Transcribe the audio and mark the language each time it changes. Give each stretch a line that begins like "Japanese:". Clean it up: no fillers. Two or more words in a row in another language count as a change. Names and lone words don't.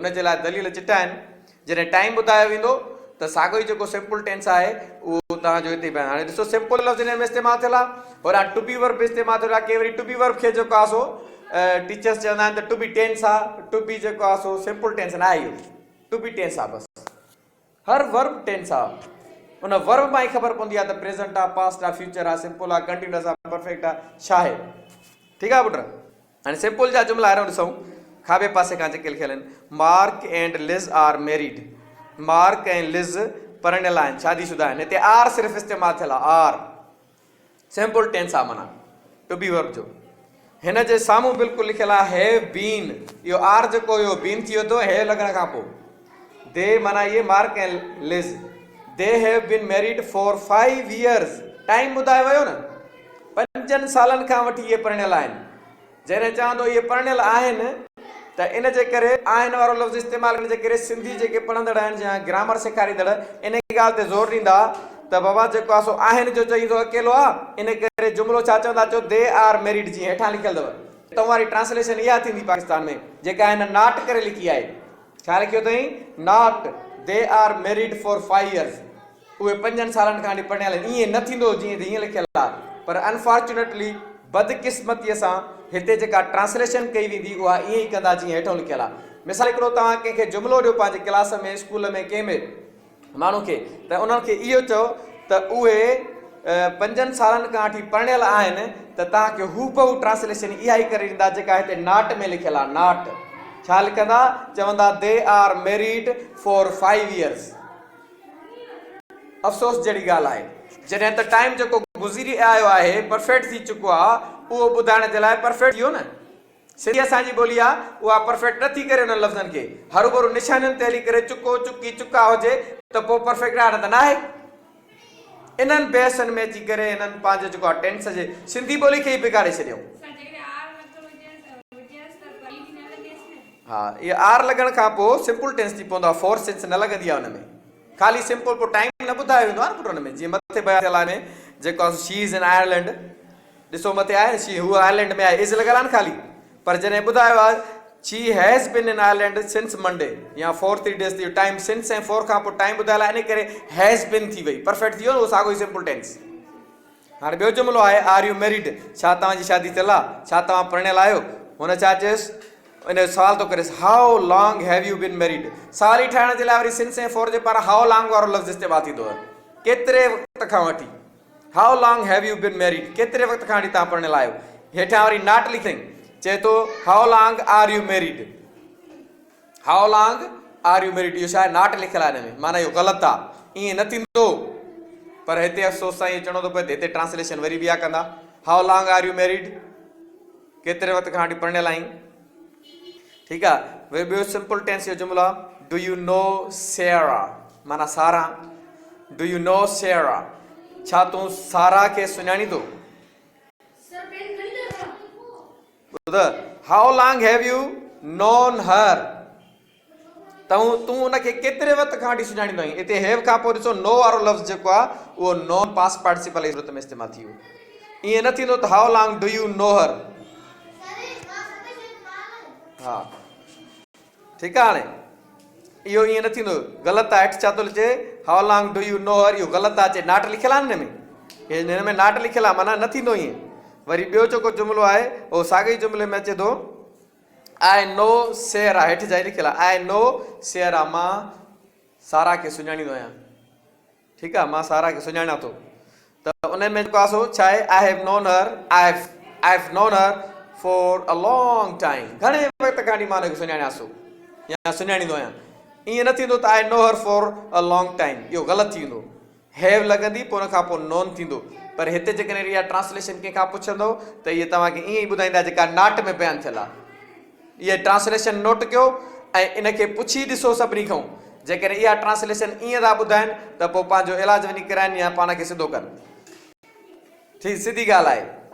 Sindhi: उनजे लाइ दलील चिटा आहिनि. जॾहिं टाइम ॿुधायो वेंदो त साॻियो ई जेको
English: simple tense
Sindhi: आहे उहो तव्हांजो हिते पिया हाणे ॾिसो सिंपल लफ़्ज़ हिन में इस्तेमालु थियल आहे और
English: to be verb
Sindhi: इस्तेमालु थियल आहे के वरी
English: to be verb
Sindhi: खे जेको आहे सो टीचर्स चवंदा आहिनि त
English: to be tense
Sindhi: आहे
English: to be
Sindhi: जेको आहे सो
English: simple tense
Sindhi: न आहे इहो
English: to be tense
Sindhi: आहे बसि हर
English: verb tense
Sindhi: आहे उन वर्ब मां ई ख़बर पवंदी आहे त प्रेज़ेंट आहे पास्ट आहे फ्यूचर आहे सिंपल आहे कंटिन्यूअस आहे परफेक्ट आहे छा आहे ठीकु आहे पुट हाणे सिंपल जा जुमिला अहिड़ो ॾिसूं खाॿे पासे खां जेके लिखियल आहिनि
English: Mark and Liz are married
Sindhi: मार्क ऐं लिज़ परणियल आहिनि शादीशुदा आहिनि हिते आर सिर्फ़ु इस्तेमालु थियल आहे
English: are simple tense
Sindhi: आहे माना
English: to be verb
Sindhi: जो हिन जे साम्हूं बिल्कुलु लिखियल आहे
English: have been
Sindhi: इहो आर जेको इहो बीन थी वियो थो हैव लॻण खां पोइ दे माना इहे मार्क ऐं लिज़
English: They have been married for 5 years
Sindhi: टाइम ॿुधायो वियो न 5 सालनि खां वठी इहे परणियल आहिनि जॾहिं चवंदो इहे परणियल आहिनि त इन जे करे आहिनि वारो लफ़्ज़ इस्तेमालु करण जे करे सिंधी जेके पढ़ंदड़ आहिनि या ग्रामर सेखारींदड़ इन ॻाल्हि ते ज़ोर ॾींदा त बाबा जेको आहे सो आहिनि जो चई थो अकेलो आहे इन करे जुमिलो छा चवंदा चओ
English: They are married
Sindhi: जीअं हेठां लिखियल अथव तव्हांजी ट्रांसलेशन इहा थींदी पाकिस्तान में जेका हिन नाट करे लिखी आहे छा लिखियो अथई नाट
English: They are married for 5 years
Sindhi: उहे 5 सालनि खां वठी पढ़ियल आहिनि ईअं न थींदो जीअं हीअं लिखियल आहे पर अनफॉर्चुनेटली बदकिस्मतीअ सां हिते जेका ट्रांसलेशन कई वेंदी उहा ईअं ई कंदा जीअं हेठो लिखियल आहे मिसाल हिकिड़ो तव्हां कंहिंखे जुमिलो ॾियो पंहिंजे क्लास में स्कूल में कंहिं में माण्हू खे त उन्हनि खे इहो चओ त उहे 5 सालनि खां वठी पढ़ियल आहिनि त तव्हांखे हूबहू ट्रांसलेशन इहा ई करे ॾींदा जेका हिते नाट में लिखियल आहे नाट छा लिखंदा चवंदा
English: They are married for 5 years
Sindhi: अफ़सोस जहिड़ी ॻाल्हि आहे जॾहिं त टाइम जेको गुज़री आयो आहे परफेक्ट थी चुको आहे उहो ॿुधाइण जे लाइ परफेक्ट थियो न सिंधी असांजी ॿोली आहे उहा परफेक्ट न थी करे उन लफ़्ज़नि खे हरू भरू निशानियुनि ते हली करे चुको चुकी चुका हुजे त पोइ परफेक्ट आहे न त न आहे इन्हनि बहसनि में अची करे हिननि पंहिंजो जेको आहे टेंस जे सिंधी ॿोली खे ई बिगाड़े छॾियो हा इहा आर लॻण खां पोइ
English: simple tense
Sindhi: थी पवंदो आहे
English: force tense
Sindhi: न लॻंदी आहे हुन में ख़ाली सिंपल पोइ टाइम न ॿुधायो वेंदो आहे न पुट हुन में जीअं मथे बयान थियल आहे जेको आहे
English: She is in Ireland
Sindhi: ॾिसो मथे आहे न शी हूअ आयरलैंड में आहे इज़ लॻल आहे न ख़ाली पर जॾहिं ॿुधायो आहे
English: She has been in Ireland since Monday
Sindhi: या 4 days थी टाइम सिंस ऐं 4 खां पोइ टाइम ॿुधायल आहे इन करे
English: has been
Sindhi: थी वई परफेक्ट थी वियो न उहो साॻियो ई
English: simple tense
Sindhi: हाणे ॿियो जुमिलो आहे
English: Are you married
Sindhi: छा तव्हांजी शादी थियल आहे छा तव्हां पढ़ियल आहियो हुन छा चयसि इन जो सवाल थो करेसि
English: How long have you been married
Sindhi: सवाल ई ठाहिण जे लाइ वरी सिंस ऐं 4 जे पारां
English: how long
Sindhi: वारो लफ़्ज़ इस्तेमालु थींदो आहे केतिरे वक़्त खां वठी
English: How long have you been married
Sindhi: केतिरे वक़्त खां वठी तव्हां पढ़ियल आहियो हेठां वरी नाट लिखई चए थो
English: How long are you married How long are you married
Sindhi: इहो छा आहे नाट लिखियल आहे हिन में माना इहो ग़लति आहे ईअं न थींदो पर हिते अफ़सोस सां इहो चवणो थो पए त हिते ट्रांसलेशन वरी ॿिया कंदा
English: How long are you married
Sindhi: केतिरे वक़्त खां वठी पढ़ियल आहीं ठीकु आहे वरी ॿियो
English: simple tense
Sindhi: जो जुमिलो आहे
English: Do you know Sarah
Sindhi: माना सारा
English: Do you know Sarah
Sindhi: छा तूं सारा खे सुञाणींदो
English: How long have you known her
Sindhi: तूं उनखे केतिरे वक़्त खां वठी सुञाणींदो आहीं हिते हैव खां पोइ ॾिसो नो वारो लफ़्ज़ जेको आहे उहो
English: known past participle
Sindhi: जी ज़रूरत में इस्तेमालु थी वियो ईअं न थींदो त
English: How long do you know her
Sindhi: हा ठीकु आहे हाणे इहो ईअं न थींदो ग़लति आहे हेठि छा थो लिखे
English: How long do you know her
Sindhi: इहो ग़लति आहे अचे नाट लिखियल आहे न हिन में नाट लिखियल आहे माना न थींदो ईअं वरी ॿियो जेको जुमिलो आहे उहो साॻे ई जुमिले में अचे थो
English: I know
Sindhi: सेरा हेठि जा लिखियल आहे
English: I know Sarah
Sindhi: मां सारा खे सुञाणींदो आहियां ठीकु आहे मां सारा खे सुञाणा थो त उन में जेको आहे सो छा आहे
English: I have known her I have known her for a long time
Sindhi: घणे वक़्त खां वठी मां हुनखे सुञाणासो या सुञाणींदो आहियां ईअं न थींदो त
English: I know her for a long time
Sindhi: इहो ग़लति थी वेंदो हैव लॻंदी पोइ हुन खां पोइ नॉन थींदो पर हिते जेकॾहिं इहा ट्रांसलेशन कंहिंखां पुछंदो त इहे तव्हांखे ईअं ई ॿुधाईंदा जेका नाट में बयानु थियल आहे इहा ट्रांसलेशन नोट कयो ऐं इनखे पुछी ॾिसो सभिनी खां जेकॾहिं इहा ट्रांसलेशन ईअं था ॿुधाइनि त पोइ पंहिंजो इलाजु वञी कराइनि या पाण खे सिधो कनि ठीक सिधी ॻाल्हि आहे